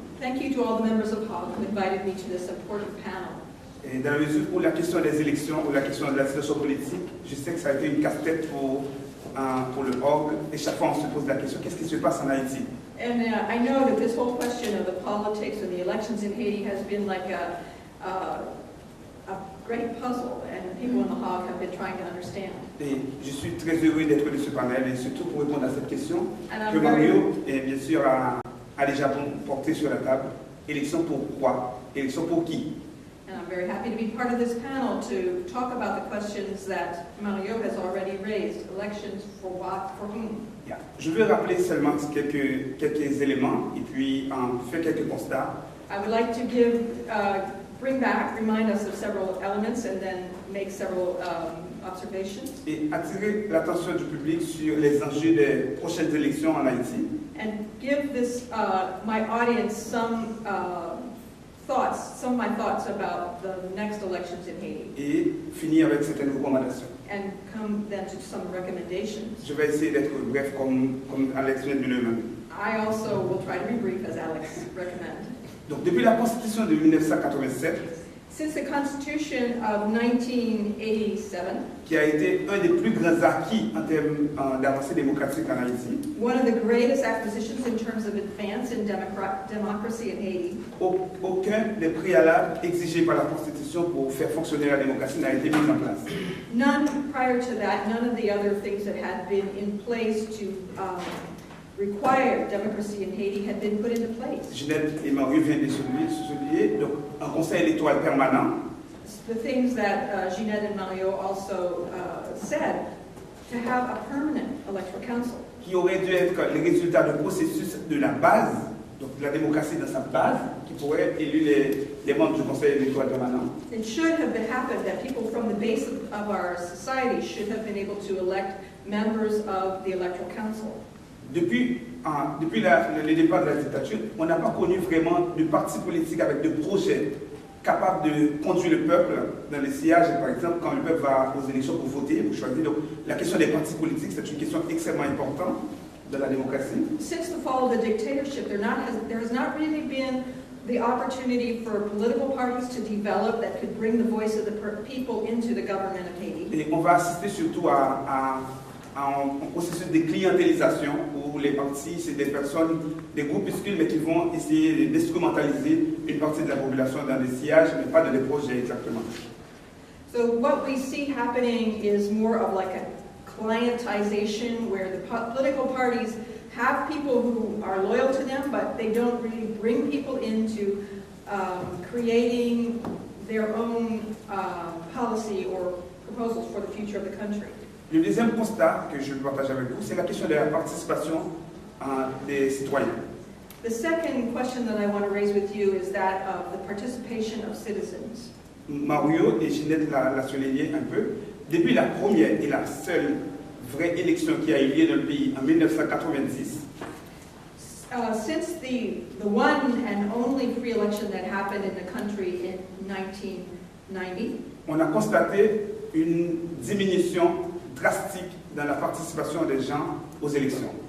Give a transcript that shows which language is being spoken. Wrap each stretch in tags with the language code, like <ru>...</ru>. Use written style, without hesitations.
<en>Thank you to all the members of HOG who invited me to this important panel.</en> <fr>Et dans la mesure où la question des élections ou la question de la situation politique, je sais que ça a été une casse-tête pour le org, et chaque fois on se pose la question, qu'est-ce qui se passe en Haïti?</fr> <en>And I know that this whole question of the politics and the elections in Haiti has been like a great puzzle, and people in the HOG have been trying to understand.</en> <fr>Et je suis très heureux d'être de ce panel, et surtout pour répondre à cette question que</fr> <en>very...</en> <fr>Mario, et bien sûr, a déjà porté sur la table. Élection pour quoi? Élection pour qui?</fr> <en>And I'm very happy to be part of this panel to talk about the questions that Mario has already raised. Elections for what, for whom? Yeah.</en> <fr>Je veux rappeler seulement quelques éléments et puis faire quelques constats.</fr> <en>I would like to remind us of several elements and then make several observations.</en> <fr>Et attirer l'attention du public sur les enjeux des prochaines élections en Haïti.</fr> <en>And give my audience some of my thoughts about the next elections in Haiti.</en> <fr>Et finir avec certaines recommandations.</fr> <en>And come then to some recommendations.</en> <fr>Je vais essayer d'être bref comme Alex vient de le même.</fr> <en>I also will try to be brief as Alex recommended.</en> <fr>Donc depuis la Constitution de 1987,</fr> <en>Since the Constitution of 1987,</en> <fr>qui a été un des plus grands acquis en termes d'avancée démocratique en Haïti,</fr> <en>one of the greatest acquisitions in terms of advance in democracy in Haiti,</en> <fr>aucun des préalables exigés par la Constitution pour faire fonctionner la démocratie n'a été mis en place.</fr> <en>none prior to that, none of the other things that had been in place to require democracy in Haiti had been put into place.</en> <fr>Jeannette et Mario viennent de souligner, donc un conseil électoral permanent,</fr> <en>The things that Ginette and Mario also said, to have a permanent electoral council.</en> <fr>qui aurait dû être les résultats du processus de la base, donc la démocratie dans sa base, qui pourrait élire les membres du conseil électoral permanent.</fr> <en>It should have happened that people from the base of our society should have been able to elect members of the electoral council.</en> <fr>Depuis le départ de la dictature, on n'a pas connu vraiment de parti politique avec de projets capables de conduire le peuple dans les sièges, par exemple, quand le peuple va aux élections pour voter, pour choisir. Donc, la question des partis politiques, c'est une question extrêmement importante dans la démocratie.</fr> <en>Since the fall of the dictatorship, there has not really been the opportunity for political parties to develop that could bring the voice of the people into the government of Haiti.</en> <fr>Et on va assister surtout à un processus de clientélisation où les partis, c'est des personnes, des groupuscules, mais qui vont essayer d'instrumentaliser une partie de la population dans des sièges, mais pas dans des projets exactement.</fr> <en>So what we see happening is more of like a clientization where the political parties have people who are loyal to them, but they don't really bring people into creating their own policy or proposals for the future of the country.</en> <fr>Le deuxième constat que je partage avec vous, c'est la question de la participation des citoyens.</fr> <en>The second question that I want to raise with you is that of the participation of citizens.</en> <fr>Mario et Ginette l'a souligné un peu. Depuis la première et la seule vraie élection qui a eu lieu dans le pays en 1990,</fr> <en>Since the one and only free election that happened in the country in 1990,</en> <fr>on a constaté une diminution drastique dans la participation des gens aux élections.</fr>